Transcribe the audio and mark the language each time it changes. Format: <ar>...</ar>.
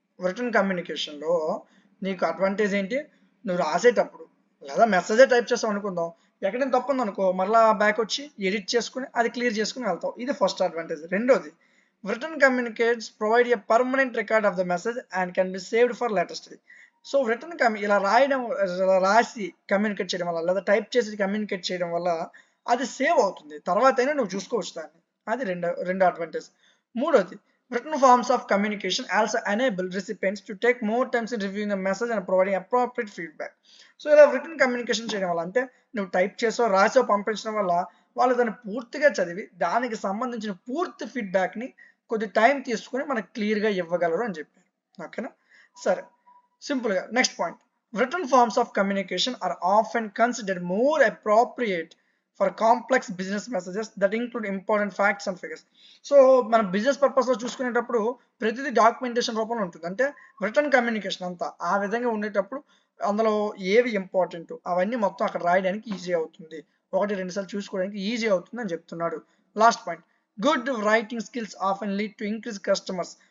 <te>Return కమ్యూనికేషన్లో నీకు advantage ఏంటి, నువ్వు రాసేటప్పుడు లేదా మెసేజే టైప్ చేస్తావు అనుకుందాం, ఎక్కడైనా తప్పు ఉందనుకో మరలా బ్యాక్ వచ్చి ఎడిట్ చేసుకుని అది క్లియర్ చేసుకుని వెళ్తావు. ఇది ఫస్ట్ అడ్వాంటేజ్.</te> <en>రెండోది, written communicates provide a permanent record of the message and can be saved for later study.</en> <te>So return ఇలా రాసి కమ్యూనికేట్ చేయడం వల్ల లేదా టైప్ చేసి కమ్యూనికేట్ చేయడం వల్ల అది సేవ్ అవుతుంది, తర్వాత అయినా నువ్వు చూసుకోవచ్చు దాన్ని. అది రెండో అడ్వాంటేజ్.</te> <en>మూడోది, written forms of communication also enable recipients to take more time in reviewing the message and providing appropriate feedback.</en> <te>So ఇలా రిటన్ కమ్యూనికేషన్ చేయడం వల్ల, అంటే నువ్వు టైప్ చేసో రాసో పంపించడం వల్ల వాళ్ళు దాన్ని పూర్తిగా చదివి దానికి సంబంధించిన పూర్తి ఫీడ్బ్యాక్ని కొద్ది టైం తీసుకుని మనకు క్లియర్గా ఇవ్వగలరు అని చెప్పారు. ఓకేనా. సరే, సింపుల్గా next point.</te> <en>Written forms of communication are often considered more appropriate for complex business messages that include important facts and figures.</en> <te>So మన బిజినెస్ పర్పస్లో చూసుకునేటప్పుడు ప్రతిదీ డాక్యుమెంటేషన్ రూపంలో ఉంటుంది. అంటే రిటర్న్ కమ్యూనికేషన్ అంతా ఆ విధంగా ఉండేటప్పుడు అందులో ఏవి ఇంపార్టెంట్ అవన్నీ మొత్తం అక్కడ రాయడానికి ఈజీ అవుతుంది, 1-2 సార్లు చూసుకోవడానికి ఈజీ అవుతుంది అని చెప్తున్నాడు.</te> <en>Last point, good writing skills often lead to increase customers.</en>